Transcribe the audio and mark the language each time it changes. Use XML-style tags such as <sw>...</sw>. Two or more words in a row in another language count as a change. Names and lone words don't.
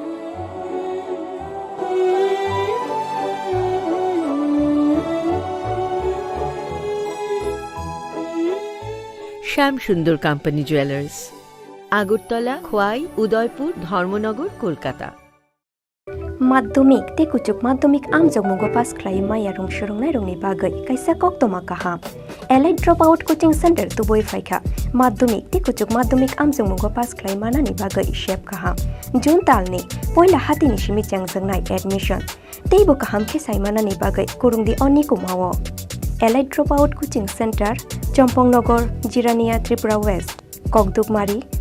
<bn>শ্যাম সুন্দর কোম্পানি জুয়েলার্স আগরতলা খোয়াই উদয়পুর ধর্মনগর কলকাতা</bn> <trp>माध्यमिक ते कुचुक माध्यमिक आम जमुगो पास क्राइ माया रंग सुरंगनाय रंगनि बागै काइसा कक्तमा काहा एलाइट ड्रप आउट कोचिंग सेंटर तुबोय फाइखा माध्यमिक ते कुचुक माध्यमिक आम जमुगो पास क्राइ मानानि बागै शेप काहा जुन तालनि पहिला हातिनि सिमि चांजंनाय एडमिशन तेबो काहाम के साइमानानि बागै कुरुंगदि अनि कुमावो एलाइट ड्रप आउट कोचिंग सेंटर चम्पंगनगर जिरानिया त्रिपुरा वेस्ट ककदुकमारी</trp>